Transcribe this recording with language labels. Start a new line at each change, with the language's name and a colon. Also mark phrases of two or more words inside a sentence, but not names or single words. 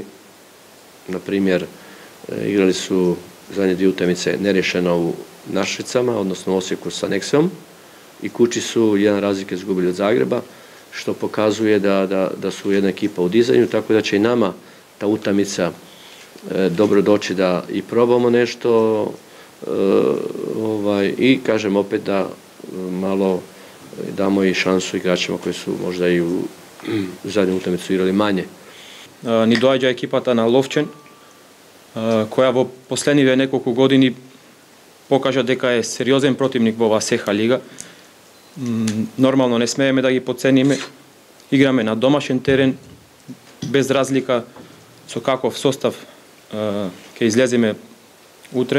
Croatian: Na primjer, igrali su zadnje 2 utakmice neriješeno u Našicama, odnosno u Osijeku sa Nexom, i kući su 1 razlike izgubili od Zagreba, što pokazuje da su jedna ekipa u dizanju, tako da će i nama ta utakmica dobro doći da i probamo nešto i kažem opet da malo damo i šansu igračima koji su možda i u zadnju utakmicu igrali manje.
Macedonian: Ни доаѓа екипата на Ловчен, која во последниве неколку години покажа дека е сериозен противник во оваа СЕХА лига. Нормално не смееме да ги потцениме. Играме на домашен терен, без разлика со каков состав ќе излеземе утре.